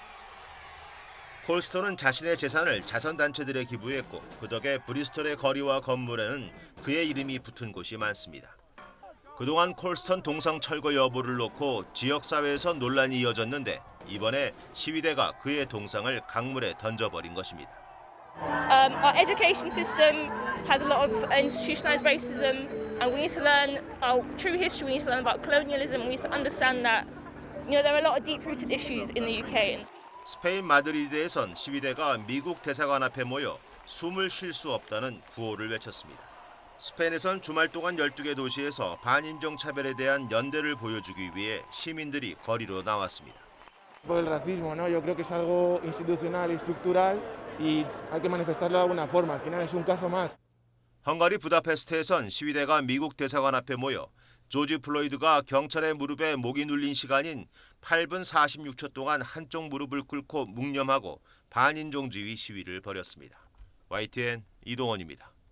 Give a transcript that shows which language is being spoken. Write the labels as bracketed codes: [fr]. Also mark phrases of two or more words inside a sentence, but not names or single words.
[ko] 콜스턴은 자신의 재산을 자선단체들에 기부했고 그 덕에 브리스톨의 거리와 건물에는 그의 이름이 붙은 곳이 많습니다. 그동안 콜스턴 동상 철거 여부를 놓고 지역사회에서 논란이 이어졌는데 이번에 시위대가 그의 동상을 강물에 던져버린 것입니다. [en] Our education system has a lot of institutionalized racism, and we need to learn our true history. We need to learn about colonialism. We need to understand that, there are a lot of deep-rooted issues in the UK. [ko] 스페인 마드리드에선 시위대가 미국 대사관 앞에 모여 숨을 쉴 수 없다는 구호를 외쳤습니다. 스페인에선 주말 동안 12개 도시에서 반인종 차별에 대한 연대를 보여주기 위해 시민들이 거리로 나왔습니다. [es] Por el racismo, ¿no? Yo creo que es algo institucional y estructural y hay que manifestarlo de alguna forma. Al final es un caso más. [ko] 헝가리 부다페스트에선 시위대가 미국 대사관 앞에 모여 조지 플로이드가 경찰의 무릎에 목이 눌린 시간인 8분 46초 동안 한쪽 무릎을 꿇고 묵념하고 반인종주의 시위를 벌였습니다. YTN 이동원입니다.